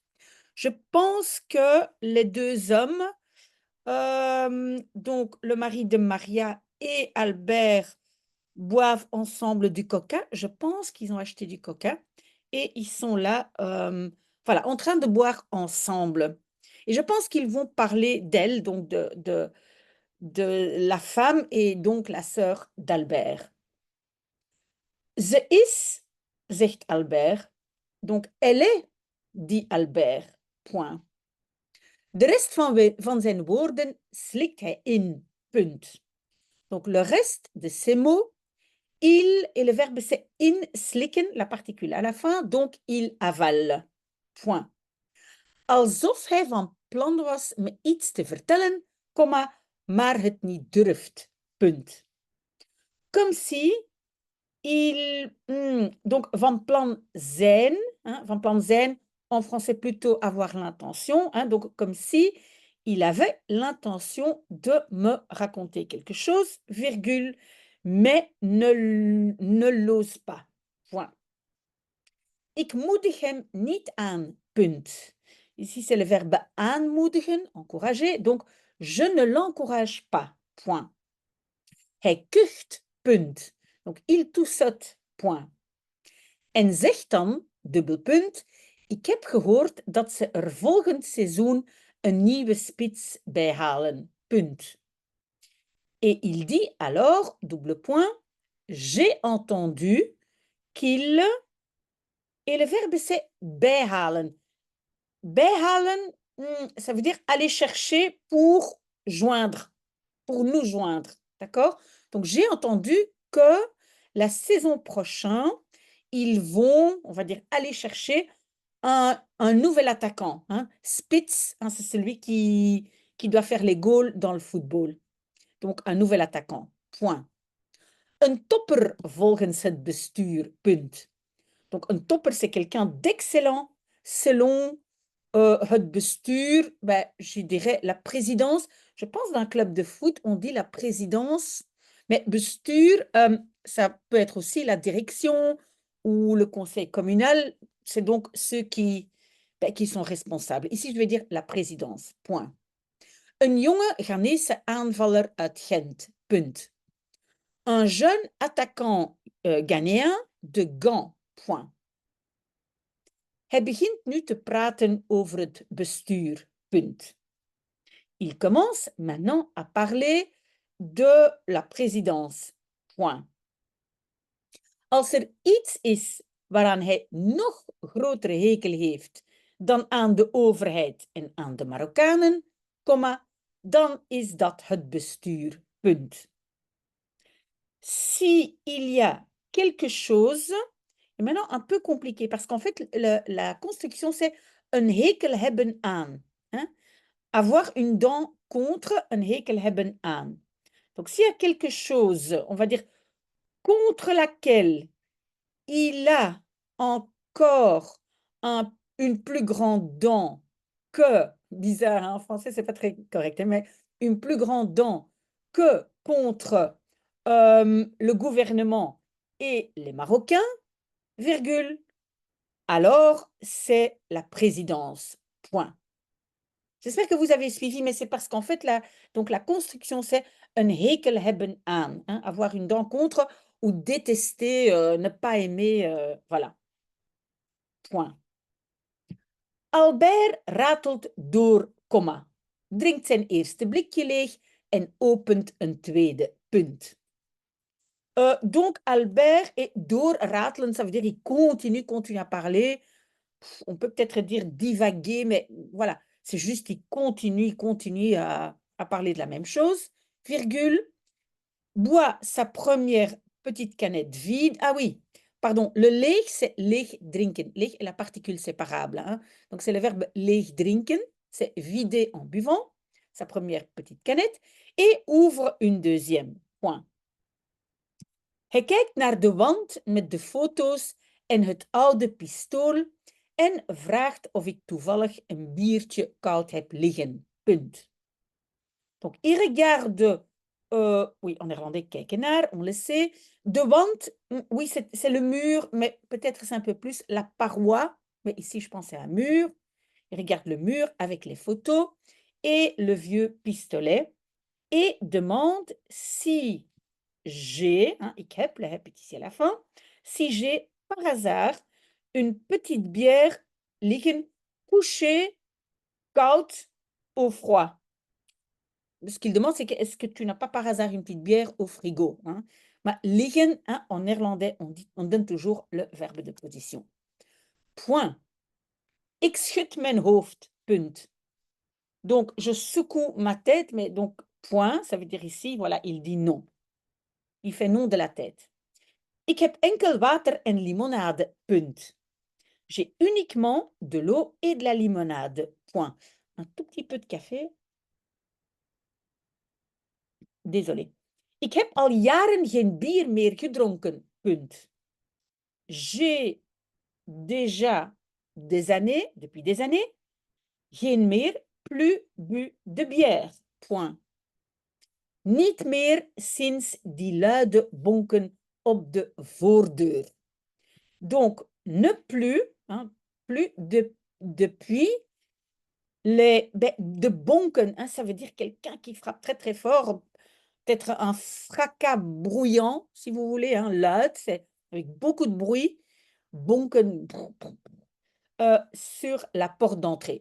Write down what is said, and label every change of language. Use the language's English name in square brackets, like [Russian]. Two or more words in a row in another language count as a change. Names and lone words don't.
[French] Je pense que les deux hommes donc le mari de Maria et Albert boivent ensemble du coca. Je pense qu'ils ont acheté du coca et ils sont là, voilà, en train de boire ensemble et je pense qu'ils vont parler d'elle, donc de la femme et donc la sœur d'Albert. [Dutch] Ze is, zegt Albert. [French] Donc elle est, dit Albert, point. [Dutch] De rest van zijn woorden slikt hij in, punt. [French] Donc le reste de ces mots, il et le verbe c'est in, slikken, la particule à la fin, donc il avale, point. [Dutch] Alsof hij van plan was me iets te vertellen, maar het niet durft, punt. [French] Comme si il, donc [Dutch] van plan zijn, [French] hein, [Dutch] van plan zijn, [French] en français plutôt avoir l'intention, hein, donc comme si il avait l'intention de me raconter quelque chose, virgule, mais ne l'ose pas. Point. [Dutch] Ik moedig hem niet aan, punt. [French] Ici, c'est le verbe aanmoedigen, encourager, donc je ne l'encourage pas, point. [Dutch] Hij kucht, punt. [French] Donc il toussote, point. [Dutch] En zegt dan, dubbelpunt, ik heb gehoord dat ze er volgend seizoen een nieuwe spits bij halen, punt. [French] Et il dit alors, double point, j'ai entendu qu'il, et le verbe c'est bijhalen. Bijhalen, ça veut dire aller chercher pour joindre, pour nous joindre, d'accord? Donc j'ai entendu que la saison prochaine, ils vont, on va dire, aller chercher un nouvel attaquant, hein. Spitz, hein, c'est celui qui doit faire les goals dans le football. Donc un nouvel attaquant, point. [Dutch] Een topper volgens het bestuur, punt. Donc een topper, [French] c'est quelqu'un d'excellent selon [Dutch] het bestuur, [French] je dirais la présidence. Je pense d'un club de foot, on dit la présidence, mais bestuur, ça peut être aussi la direction ou le conseil communal. C'est donc ceux qui sont responsables. Ici, je vais dire la présidence, point. [Dutch] Een jonge Ghanese aanvaller uit Gent, punt. [French] Un jeune attaquant ghanéen de Gand, point. [Dutch] Hij begint nu te praten over het bestuur, punt. [French] Il commence maintenant à parler de la présidence, point. [Dutch] Als er iets is waaraan hij nog grotere hekel heeft dan aan de overheid en aan de Marokkanen, dan is dat het bestuur, punt. [French] Si il y a quelque chose, et maintenant un peu compliqué, parce qu'en fait, la construction, c'est [Dutch] een hekel hebben aan. [French] Hein? Avoir une dent contre, [Dutch] een hekel hebben aan. [French] Donc, s'il y a quelque chose, on va dire, contre laquelle il a encore une plus grande dent que, bizarre, hein, en français, c'est pas très correct, hein, mais une plus grande dent que contre le gouvernement et les Marocains, virgule, alors c'est la présidence, point. J'espère que vous avez suivi, mais c'est parce qu'en fait, donc la construction, c'est [Dutch] een hekel hebben aan, [French] hein, avoir une dent contre ou détester, ne pas aimer, voilà, point. [Dutch] Albert ratelt door, drinkt zijn eerste blikje leeg en opent een tweede, punt. [French] Donc Albert est doorratelen, ça veut dire il continue à parler. On peut peut-être dire divaguer, mais voilà, c'est juste il continue à parler de la même chose, virgule, boit sa première petite canette vide. Ah oui, pardon, le leeg, c'est [Dutch] leeg drinken. [French] Leeg est la particule séparable, hein. Donc c'est le verbe [Dutch] leeg drinken, [French] c'est vider en buvant. sa première petite canette et ouvre une deuxième. Point. [Dutch] Hij kijkt naar de wand met de foto's en het oude pistool en vraagt of ik toevallig een biertje koud heb liggen. Punt. [French] Donc, il regarde, oui, en néerlandais, [Dutch] kijken naar, [French] on le sait. De wand, oui, c'est le mur, mais peut-être c'est un peu plus la paroi. Mais ici, je pense c'est un mur. Il regarde le mur avec les photos et le vieux pistolet et demande si j'ai, hein, [Dutch] ik heb, [French] le heb est ici à la fin, si j'ai par hasard une petite bière liggen couchée, koud ou froid. Ce qu'il demande, c'est que est-ce que tu n'as pas par hasard une petite bière au frigo, hein? [Dutch] Maar liggen, [French] hein, en néerlandais, on donne toujours le verbe de position. Point. [Dutch] Ik schud mijn hoofd. Punt. [French] Donc, je secoue ma tête, mais donc, point, ça veut dire ici, voilà, il dit non. Il fait non de la tête. [Dutch] Ik heb enkel water en limonade. Punt. [French] J'ai uniquement de l'eau et de la limonade. Point. Un tout petit peu de café. Désolé. [Dutch] Ik heb al jaren geen bier meer gedronken. Punt. [French] J'ai déjà des années, depuis des années, [Dutch] geen meer, [French] plus bu de bière. Point. [Dutch] Niet meer sinds die luide bonken op de voordeur. [French] Donc, ne plus, hein, plus depuis [Dutch] de bonken, [French] hein, ça veut dire quelqu'un qui frappe très très fort, peut-être un fracas bruyant, si vous voulez, hein, luid, c'est avec beaucoup de bruit, bonken, sur la porte d'entrée.